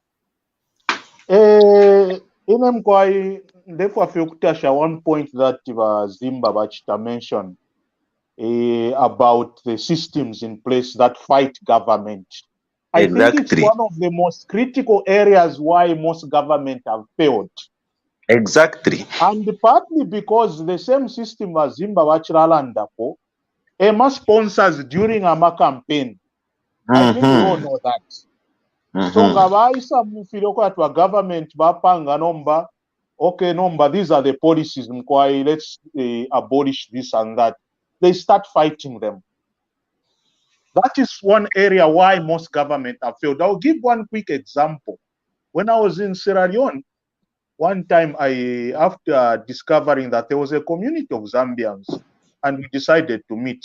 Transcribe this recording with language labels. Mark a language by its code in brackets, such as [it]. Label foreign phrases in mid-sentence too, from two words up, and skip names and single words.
[en] Therefore, one point that Zimba Bachita mentioned about the systems in place that fight government. I think it's one of the most critical areas why most government have failed. Exactly. And partly because the same system as Zimba Bachiralandapo, EMA sponsors during AMA campaign. I think we all know that. [bem] So ngabaisa mufiroko atwa government bapanga nomba, okay, nomba, [en] these are the policies, let's abolish this and that. They start fighting them. That is one area why most government have failed. I'll give one quick example. When I was in Sierra Leone, one time after discovering that there was a community of Zambians and we decided to meet.